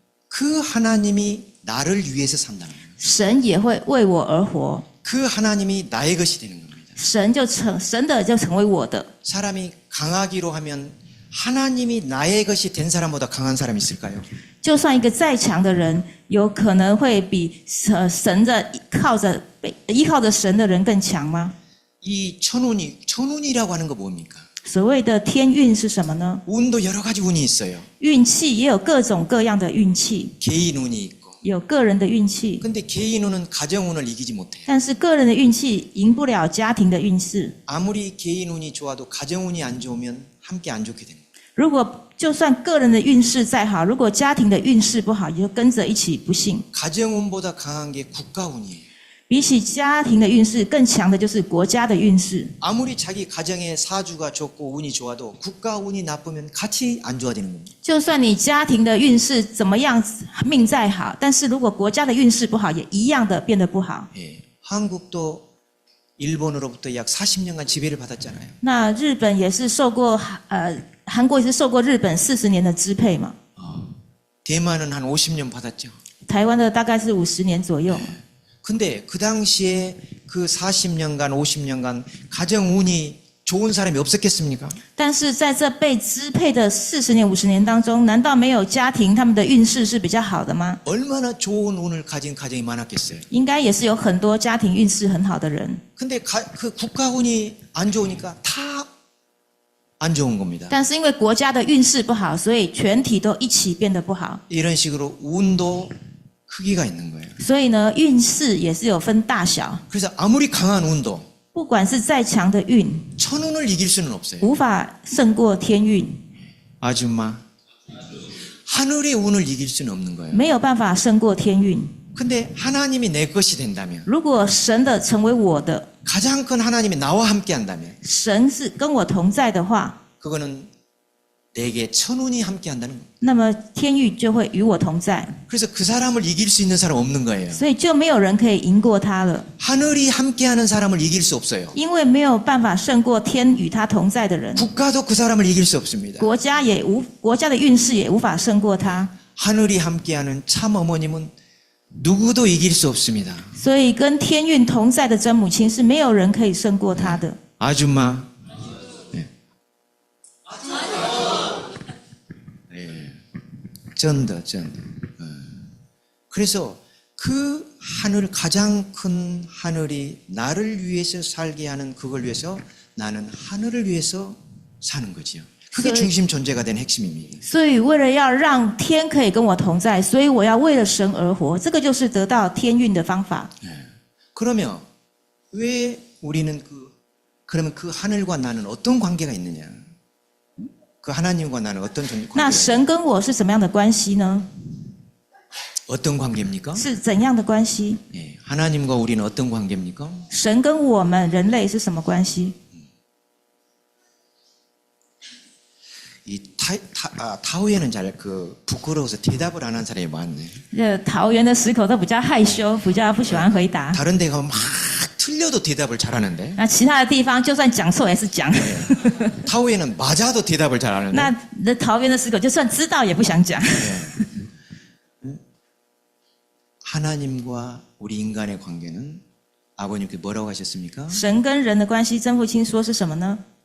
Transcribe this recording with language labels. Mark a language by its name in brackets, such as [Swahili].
[Korean] 그 하나님이 나를 위해서 산다는 거예요. [Chinese] 神也会为我而活， [Korean] 그 하나님이 나의 것이 되는 겁니다. [Chinese] 神的就成为我的。 [Korean] 사람이 강하기로 하면 하나님이 나의 것이 된 사람보다 강한 사람이 있을까요? [Chinese] 就算一个再强的人，有可能会比神的依靠着神的人更强吗？ [Korean] 이 천운이라고 하는 거 뭡니까? [Chinese] 所谓的天运是什么呢？ [Korean] 운도 여러 가지 운이 있어요. [Chinese] 运气也有各种各样的运气， [Korean] 개인 운이 있고. [Chinese] 有个人的运气， [Korean] 근데 개인 운은 가정 운을 이기지 못해요. [Chinese] 但是个人的运气赢不了家庭的运势。 [Korean] 아무리 개인 운이 좋아도 가정 운이 안 좋으면 함께 안 좋게 됩니다. [Chinese] 如果就算个人的运势再好，如果家庭的运势不好，也就跟着一起不幸。 [Korean] 가정 운보다 강한 게 국가 운이에요. [Chinese] 比起家庭的运势更强的就是国家的运势。 [Korean] 아무리 자기 가정의 사주가 좋고 운이 좋아도 국가 운이 나쁘면 같이 안 좋아지는 겁니다. [Chinese] 就算你家庭的运势怎么样，命再好，但是如果国家的运势不好，也一样的变得不好。 [Korean] 예, 한국도 일본으로부터 약 40년간 지배를 받았잖아요. [Chinese] 那日本也是受过韩国也是受过日本40年的支配嘛， [Korean] 대만은 한 50년 받았죠. [Chinese] 台湾的大概是50年左右。 [Korean] 근데 그 당시에 그 40년간 50년간 가정 운이 좋은 사람이 없었겠습니까? [Chinese] 但是在这被支配的40年、50年当中，难道没有家庭他们的运势是比较好的吗？ [Korean] 얼마나 좋은 운을 가진 가정이 많았겠어요. [Chinese] 应该也是有很多家庭运势很好的人， [Korean] 근데 그 국가 운이 안 좋으니까 다 안 좋은 겁니다. [Chinese] 但是因为国家的运势不好，所以全体都一起变得不好。 [Korean] 이런 식으로 운도 크기가 있는 거예요. [Chinese] 所以呢，运势也是有分大小， [Korean] 그래서 아무리 강한 운도 [Chinese] 不管是再强的运， [Korean] 천운을 이길 수는 없어요. [Chinese] 无法胜过天运， [Korean] 아줌마, 하늘의 운을 이길 수는 없는 거예요. [Chinese] 没有办法胜过天运。 [Korean] 근데 하나님이 내 것이 된다면 [Chinese] 如果神的成为我的， [Korean] 가장 큰 하나님이 나와 함께 한다면 [Chinese] 神是跟我同在的话， [Korean] 그거는 내게 천운이 함께 한다는 거예요. [Chinese] 那么天运就会与我同在， [Korean] 그래서 그 사람을 이길 수 있는 사람 없는 거예요. [Chinese] 所以就没有人可以赢过他了， [Korean] 하늘이 함께하는 사람을 이길 수 없어요. [Chinese] 因为没有办法胜过天与他同在的人， [Korean] 국가도 그 사람을 이길 수 없습니다. [Chinese] 国家的运势也无法胜过他， [Korean] 하늘이 함께하는 참 어머님은 누구도 이길 수 없습니다. [Chinese] 所以跟天运同在的真母亲是没有人可以胜过她的。 [Korean] 아줌마. 네. 네. 쩐다. 그래서 그 하늘 가장 큰 하늘이 나를 위해서 살게 하는 그걸 위해서 나는 하늘을 위해서 사는 거지요. 그게 중심 존재가 된 핵심입니다. [Chinese] 所以为了要让天可以跟我同在，所以我要为了神而活，这个就是得到天运的方法。 [Korean] 그러면 왜 우리는 그러면 그 하늘과 나는 어떤 관계가 있느냐? 그 하나님과 나는 어떤 [Chinese] 那 [Korean] 관계가 [Chinese] 神跟我是怎么样的关系呢？ [Korean] 어떤 관계입니까? [Chinese] 是怎样的关系？ [Korean] 예, 하나님과 우리는 어떤 관계입니까? [Chinese] 神跟我们人类是什么关系？ [Korean] 이 타오에는 잘 부끄러워서 대답을 안 한 사람이 많네. [Chinese] 桃园的石口都比较害羞，比较不喜欢回答。 [Korean] 다른 데 가면 막 틀려도 대답을 잘하는데 [Chinese] 那其他的地方就算讲错也是讲。 [Korean] 타오에는 맞아도 대답을 잘하는데 [Chinese] 那桃园的石口就算知道也不想讲。 [Korean] 하나님과 우리 인간의 관계는 아버님께 뭐라고 하셨습니까? [Chinese] 神跟人的关系，曾父亲说是什么呢？